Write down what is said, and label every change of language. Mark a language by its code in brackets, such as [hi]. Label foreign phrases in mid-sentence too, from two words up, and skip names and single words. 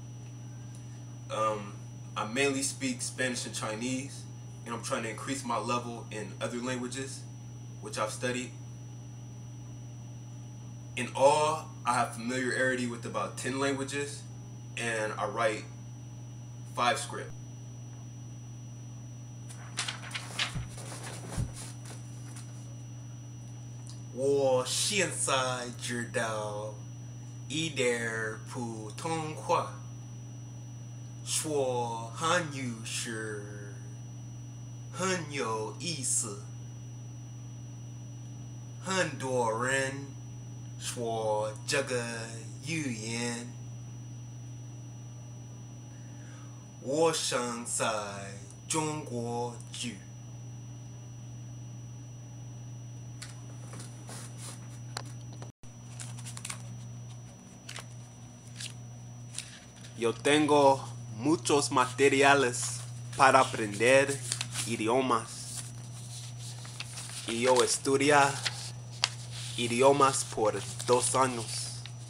[en] I mainly speak Spanish and Chinese, and I'm trying to increase my level in other languages, which I've studied. In all, I have familiarity with about 10 languages, and I write 5 scripts. [zh] 我现在知道一点普通话，说汉语是很有意思，很多人说这个语言。我生在中国住。 [es] Yo tengo muchos materiales para aprender idiomas y yo estudié idiomas por 2 años.